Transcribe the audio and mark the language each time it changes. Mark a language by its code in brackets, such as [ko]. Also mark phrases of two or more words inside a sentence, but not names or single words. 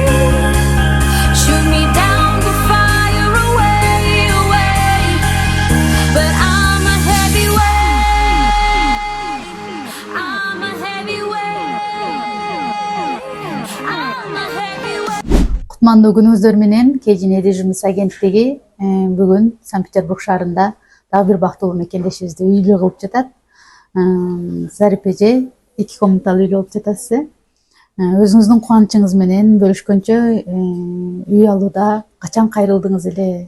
[en] Shoot me down to fire away, away. But I'm a heavyweight, I'm a heavyweight, I'm a heavyweight. [ky] Кутмандуу күнүңүздөр менен Кежин недвижимость агенттиги бүгүн Санкт-Петербург шаарында дагы бир бактылуу мекендешибизди үйлүү кылып жатат. Зарип эже 2 комнаталуу үйлүү болуп жатасыз. Өзүңүздүн кубанычыңыз менен бөлүшкөнчө үй алууда качан кайрылдыңыз эле?